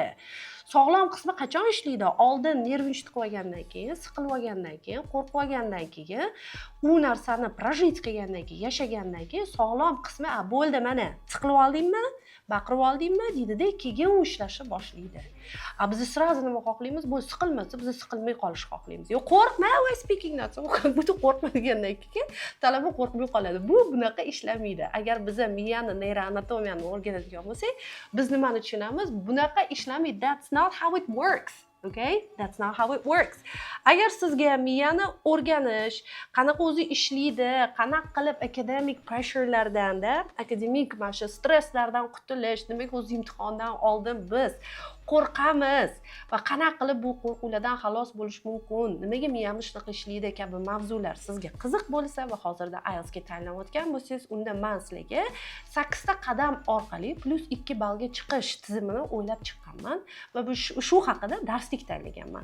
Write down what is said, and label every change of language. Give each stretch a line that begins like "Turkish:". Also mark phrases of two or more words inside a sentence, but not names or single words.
Uzbek: Sog'lom qismi qachon ishlaydi? Oldin nervinch tiqib olgandan keyin, siqilib olgandan keyin, qo'rqib olgandan keyin, u narsani projit qilgandan keyin, yashagandan keyin sog'lom qismi, bo'ldi mana, siqilib oldingmi? Baqirib oldingmi deydida, keyin u ishlashni boshlaydi. Biz sразу nima xohlaymiz? Bu siqilmasa, biz siqilmay qolishni xohlaymiz. Yo'q, qo'rqma, way speaking not. Bu qo'rqma degandan keyin talaba qo'rqmay qoladi. Bu bunaqa ishlamaydi. Agar biz miyani neyroanatomiyani o'rganadigan bo'lsak, biz nimani tushunamiz? Bunaqa ishlamaydi.
English: That's not how it works. Okay? That's not how it works.
Uzbek: Agar sizga miyani o'rganish, qanaqa o'zi ishlaydi, qanaqa qilib akademik pressurelardan, akademik mana shu stresslardan qutulish, demak o'zi imtihondan oldin biz qo'rqamiz va qanaqa qilib bu qo'rquvlardan xalos bo'lish mumkin, nimaga miyamiz shunaqa ishlaydi kabi mavzular sizga qiziq bo'lsa va hozirda IELTS ga tayyorlanayotgan bo'lsangiz, unda men sizlarga 8 ta qadam orqali +2 ballga chiqish tizimini o'ylab chiqqanman va shu haqida darslik tayyorlaganman.